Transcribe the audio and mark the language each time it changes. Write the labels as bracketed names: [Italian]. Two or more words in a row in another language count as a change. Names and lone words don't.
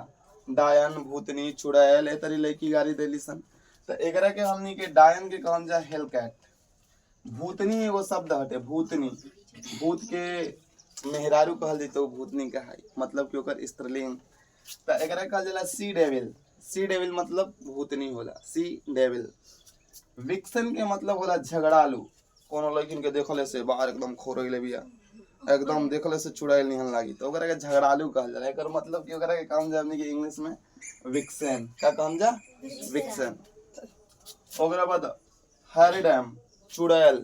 [Bhojpuri] डायन, भूतनी, चुड़ैल, ए तरी लड़की गाली देली सन। तो एकरा के हमनी के डायन के कहल जा हेलकैट। भूतनी एगो शब्द हटे, भूतनी। भूत के मेहरारू कहल जाए तो भूतनी कहाई, मतलब कि ओकर स्त्रीलिंग। तो एकरा कहल जाला [English] she devil. she devil [Bhojpuri] मतलब भूतनी होला, [English] she devil. [Bhojpuri] विक्सन के मतलब होला झगड़ालू। कोनो लड़किन के देखले से बाहर एकदम खोरइले बिया, एकदम देखले से चुड़ैल निहन लागी, तो ओकरा के झगड़ालू कहल जाला। एकर मतलब कि ओकरा के कहल जा हमनी के इंग्लिश में विक्सन। का कहल जा, विक्सन। ओकरा बाद हैरिडम, चुड़ैल।